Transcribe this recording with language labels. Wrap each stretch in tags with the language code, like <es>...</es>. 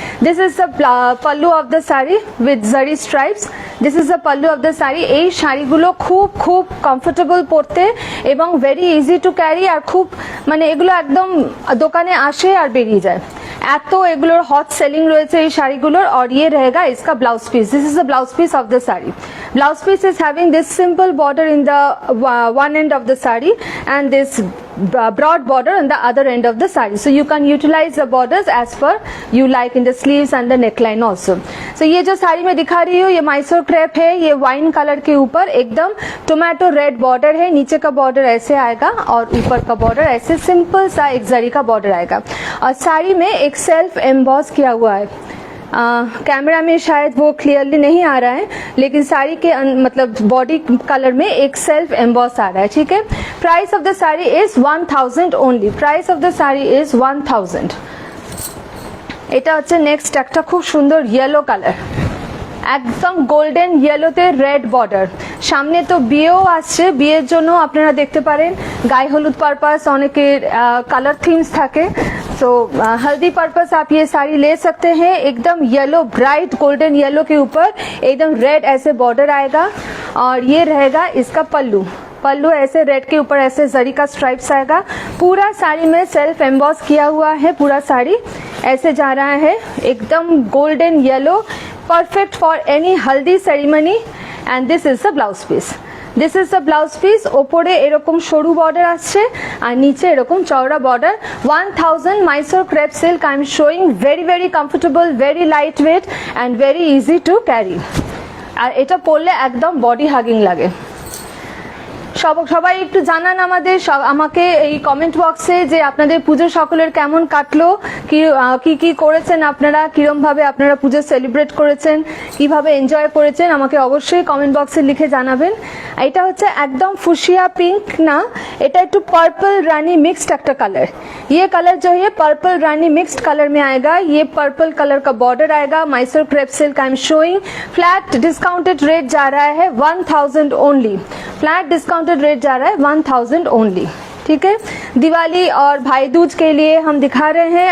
<en>This is the pallu of the sari with zari stripes. This is the pallu of the sari.</en> <bn>এই শাড়িগুলো খুব খুব কমফোর্টেবল পরতে এবং ভেরি ইজি টু ক্যারি, আর খুব মানে এগুলো একদম দোকানে আসে আর বেরিয়ে যায়, এত এগুলোর হট সেলিং রয়েছে এই শাড়িগুলোর।</bn> <hi>और ये रहेगा इसका blouse piece.</hi> <en>This is the blouse piece of the sari. Blouse piece is having this simple border in the one end of the saree and this broad border on the other end of the saree, so you can utilize the borders as per you like in the sleeves and the neckline also.</en> <hi>So ये जो साड़ी मैं दिखा रही हूँ ये Mysore crepe है। ये wine colour के ऊपर एकदम टोमेटो रेड बॉर्डर है। नीचे का बॉर्डर ऐसे आएगा और ऊपर का बॉर्डर ऐसे सिंपल सा एक जरी का बॉर्डर आएगा। और साड़ी में एक सेल्फ एम्बॉस किया हुआ है। कैमरा में शायद वो क्लियरली नहीं आ रहा है, लेकिन साड़ी के मतलब बॉडी कलर में एक सेल्फ एम्बॉस आ रहा है।</hi> <en>ठीक है, price of the sari is 1000 only. Price of the sari is 1000।</en> <bn>এটা হচ্ছে নেক্সট একটা খুব সুন্দর ইয়েলো কালার, একদম গোল্ডেন ইয়েলোতে রেড বর্ডার। সামনে তো বিয়েও আসছে, বিয়ের জন্য আপনারা দেখতে পারেন গায়ে হলুদ পারপাস অনেকের কালার থিমস থাকে।</bn> <hi>तो हल्दी पर्पस आप ये साड़ी ले सकते हैं। एकदम येलो ब्राइट गोल्डन येलो के ऊपर एकदम रेड ऐसे बॉर्डर आएगा और ये रहेगा इसका पल्लू। पल्लू ऐसे रेड के ऊपर ऐसे जरी का स्ट्राइप्स आएगा। पूरा साड़ी में सेल्फ एम्बॉस किया हुआ है। पूरा साड़ी ऐसे जा रहा है एकदम golden yellow,</hi> <en>Perfect for any haldi ceremony. And this is the blouse piece. This is the blouse piece.</en> <bn>ओपरे एरकम सरू बॉर्डर आछे और नीचे एरकम चौड़ा border.</bn> <en>1000 Mysore crepe silk. I am showing very very comfortable, very light weight and very easy to carry.</en> <bn>और এটা পরলে একদম বডি হাগিং লাগে। সবাই একটু জানান আমাকে এই কমেন্ট বক্সে যে আপনাদের পুজো সকলের কেমন কাটলো, কি করেছেন আপনারা, কিরম ভাবে আপনারা পুজো সেলিব্রেট করেছেন, কিভাবে এনজয় করেছেন, আমাকে অবশ্যই কমেন্ট বক্সে লিখে জানাবেন। এটা হচ্ছে একদম ফুশিয়া পিঙ্ক না, এটা একটু</bn> <hi>पर्पल रानी मिक्स्ड</hi> <bn>একটা कलर।</bn> <hi>ये कलर जो है पर्पल रानी मिक्स्ड कलर में आएगा। ये पर्पल कलर का बॉर्डर आएगा। Mysore crepe silk</hi> <en>I am showing.</en> <hi>Flat discounted rate जा रहा है 1000 ओनली। फ्लैट डिस्काउंटेड रेट जा रहा है 1000 ओनली। ठीक है, दिवाली और भाई दूज के लिए हम दिखा रहे हैं।</hi>